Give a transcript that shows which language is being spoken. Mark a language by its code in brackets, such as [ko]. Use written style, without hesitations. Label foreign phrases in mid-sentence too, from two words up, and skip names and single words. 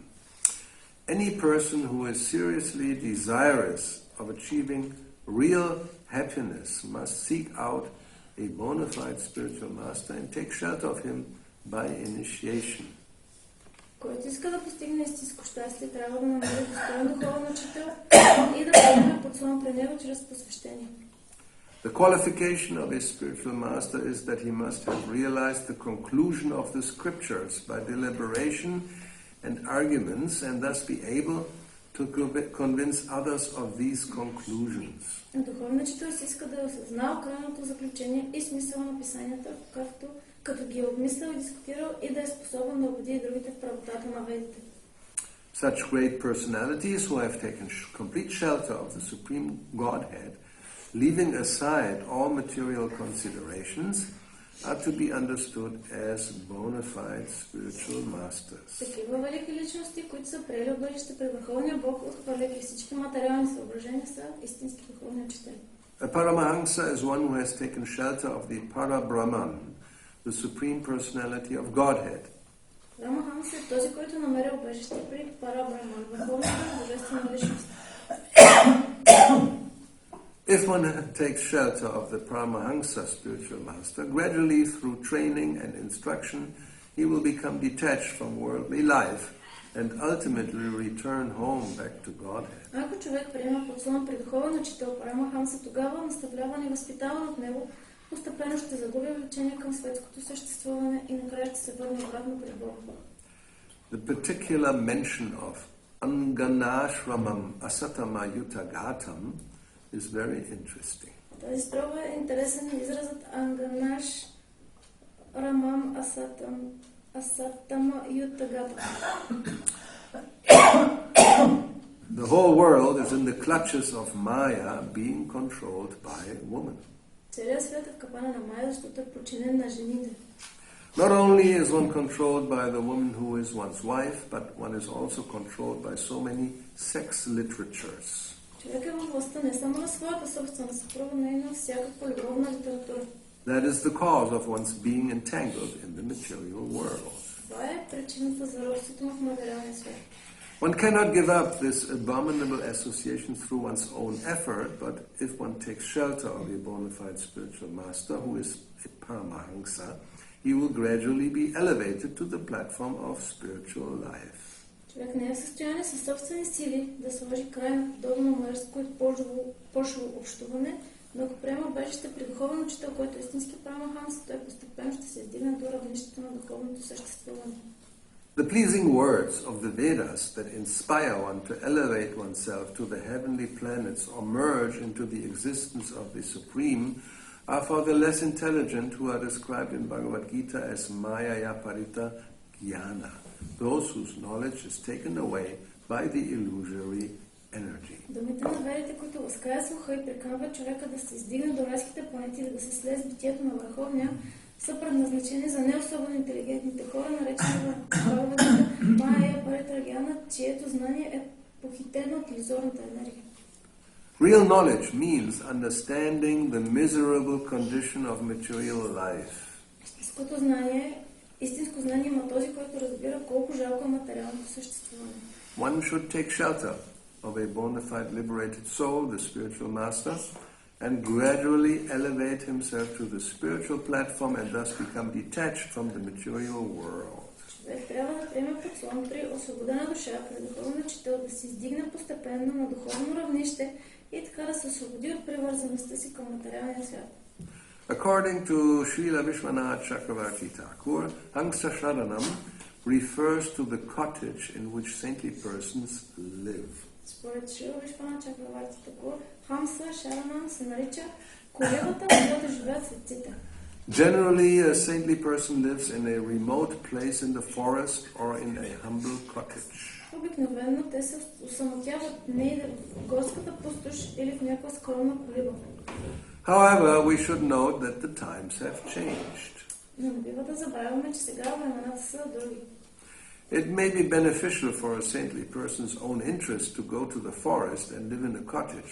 [en] Any person who is seriously desirous of achieving real happiness must seek out a bona fide spiritual master and take shelter of him by initiation. [bg] Който иска да постигне истинско щастие, трябва да намери достоен духовен учител и да приеме подслон при него чрез посвещение. [en] The qualification of a spiritual master is that he must have realized the conclusion of the scriptures by deliberation and arguments and thus be able to convince others of these conclusions. [bg] Духовният учител си иска да е осъзнал крайното заключение и смисъл на писанията, като ги е обмислял и дискутирал и да е способен да убеди другите в правотата на ведите. [en] Such great personalities who have taken complete shelter of the Supreme Godhead, leaving aside all material considerations, are to be understood as bona fide spiritual masters. [bg] Такива велики личности, които са приели убежище при Върховния Бог, отхвърляйки всички материални съображения, са истински духовни учители. [en] A Paramahansa is one who has taken shelter of the Para-Brahman, the Supreme Personality of Godhead. [bg] Парамаханса е този, който намери убежище при Пара-Брахман, върховната божествена личност. [en] If one takes shelter of the Paramahansa spiritual master, gradually through training and instruction, he will become detached from worldly life and ultimately return home back to Godhead. [bg] Ако човек приема подслон при духовен учител Парамаханса, тогава наставляван и възпитаван от него, постепенно ще загуби влечение към светското съществуване и накрая ще се върне обратно при Бога. [en] The particular mention of [sa] Anganashramam Asatama Yutagatam [en] is very interesting. [bg] Тази строго е интересен изразът [sa] Анганаш Рамам Асатама Ютагата. [en] The whole world is in the clutches of Maya, being controlled by women. [bg] Целият свят е в капана на Майя, защото е подчинен на жените. [en] Not only is one controlled by the woman who is one's wife, but one is also controlled by so many sex literatures. [bg] Човек е във властта не само на своята собствена съпруга, но и на всякаква любовна литература. [en] That is the cause of one's being entangled in the material world. [bg] Това е причината за робството в материалния свят. [en] One cannot give up this abominable association through one's own effort, but if one takes shelter of a bona fide spiritual master who is a Paramahansa, he will gradually be elevated to the platform of spiritual life. [bg] Човек не е в състояние със собствени сили да сложи край на подобно мързко и пошло общуване, но ако приема убежище при духовен учител, който е истински Парамаханса, той постепенно ще се издигне до равнището на духовното съществуване. [en] The pleasing words of the Vedas that inspire one to elevate oneself to the heavenly planets or merge into the existence of the Supreme are for the less intelligent who are described in Bhagavad Gita as [sa] Maya Parita Jnana, [en] those whose knowledge is taken away by the illusory energy. [bg] Думите на верите, които ласкаят слуха и приканват човека да се издигне до райските планети или да се слезе с битието на Върховния, са предназначени за не особено интелигентните хора, наречени в Бхагавата [sa] Майя Парита Гьяна, [bg] чието знание е похитено от илюзорната енергия. [en] Real knowledge means understanding the miserable condition of material life. [bg] Истинско знание има този, който разбира колко жалко е материалното съществуване. [en] One should take shelter of a bona fide liberated soul, the spiritual master, and gradually elevate himself to the spiritual platform and thus become detached from the material world. [bg] Човек трябва да приеме подслон при освободена душа, при духовен учител, да се издигне постепенно на духовно равнище и така да се освободи от привързаността си към материалния свят. [en] According to Srila Vishwanath Chakravarti Thakur, [sa] Hangsa Sharanam [en] refers to the cottage in which saintly persons live. [bg] Според Шрила Вишванат Чакраварти Такур, [sa] Хамса Шаранам [bg] се нарича колебата, в която живеят светците. [en] Generally, a saintly person lives in a remote place in the forest or in a humble cottage. [bg] Обикновено те се усамотяват не в горската пустош или в някаква скромна колиба. [en] However, we should note that the times have changed. [bg] Но не бива да забравяме, че сега времената са други. [en] It may be beneficial for a saintly person's own interest to go to the forest and live in a cottage.